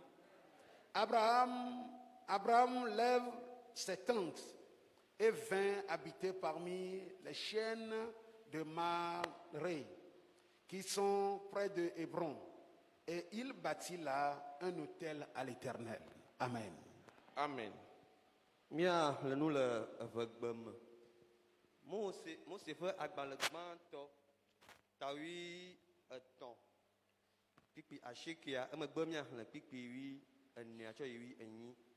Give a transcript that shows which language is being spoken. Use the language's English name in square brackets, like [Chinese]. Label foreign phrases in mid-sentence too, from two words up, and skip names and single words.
[French] Abraham lève ses tentes et vint habiter parmi les chaînes de Mamré, qui sont près de Hébron. Et il bâtit là un autel à l'Éternel. Amen. Amen. [Ewe] Mia le nu le evegbe me. Mose ƒe agbalẽ gbãtɔ tawi etɔ̃ kpikpi asiekea emegbe miaxlẽ kpikpi wi enea tsɔ yi wi enyi.